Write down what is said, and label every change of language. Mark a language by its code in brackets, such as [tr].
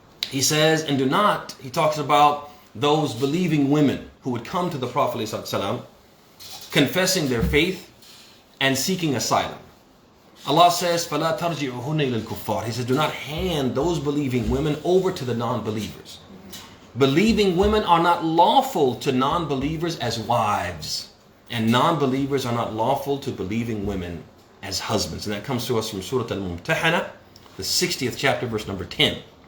[en] He says, and do not, he talks about those believing women who would come to the Prophet ﷺ, confessing their faith and seeking asylum. Allah says, [ar] فَلَا تَرْجِعُهُنَّ إِلَى الْكُفَّارِ. [en] He says, do not hand those believing women over to the non-believers. Believing women are not lawful to non-believers as wives. And non-believers are not lawful to believing women as husbands. And that comes to us from Surah Al-Mumtahana, the 60th chapter, verse number 10.